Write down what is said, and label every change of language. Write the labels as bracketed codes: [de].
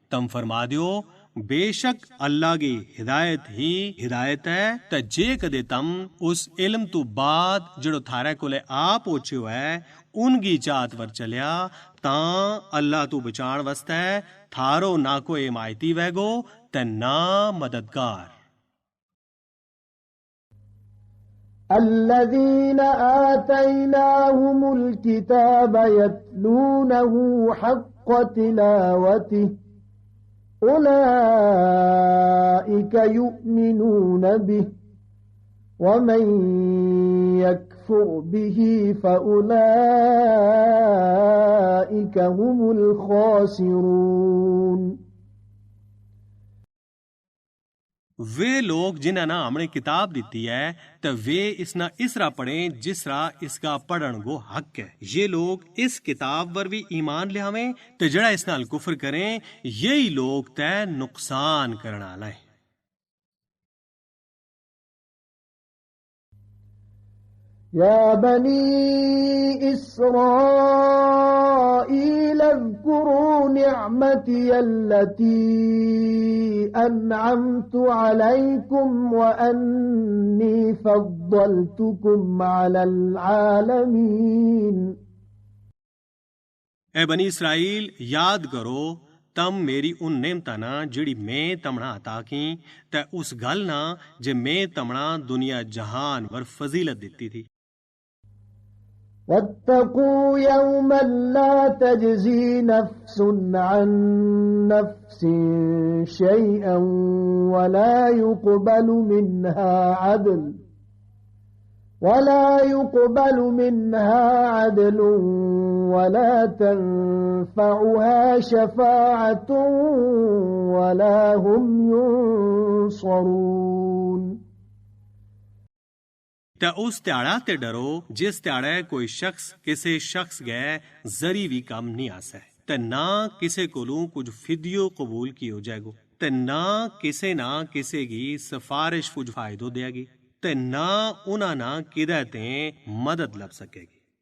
[gju] तम फरमा दियो बेशक अल्लाह की हिदायत ही हिदायत है, ते जे कदे तम उस इल्म तू बाद जड़ो थारे कोले आप पहुंचे है उनकी चाहत वर चलिया तां अल्लाह तू बचाण वास्ते थारो ना कोई हिमायती वैगो ते ना मददगार। [ar] الذين آتيناهم الكتاب يتلونه حق تلاوته أولئك يؤمنون به ومن يكفر يكفر به فأولئك هم الخاسرون [gju] वे लोग जिन्हां ना हमने किताब दी है तो वे इसना इसरा पढ़ें जिसरा इसका पढ़न गो हक है। ये लोग इस किताब पर भी ईमान लियावें तो जड़ा इस नाल कुफर करें यही लोग तय नुकसान करना लाए। [ar] يا بني إسرائيل اذكروا نعمتي التي أنعمت عليكم وأني فضلتكم على العالمين [gju] ए बनी इसराइल याद करो तम मेरी उन नेमता ना जिड़ी मैं तमना अता की ते उस गल ना जे मैं तमना दुनिया जहान वर फजीलत देती थी। [ar] واتقوا يوما لا تجزي نفس عن نفس شيئا ولا يقبل منها عدل ولا تنفعها شفاعة ولا هم ينصرون [gju] ते उस त्याड़ा ते डरो जिस त्याड़े कोई शख्स किसे शख्स गए जरी भी कम नहीं आसा है ते ना किसे कोलू कुछ फिदियो कबूल की हो जाएगो ते ना किसे की सिफारिश कुछ फायदो देगी ते ना उना ना किदते मदद लब सकेगी।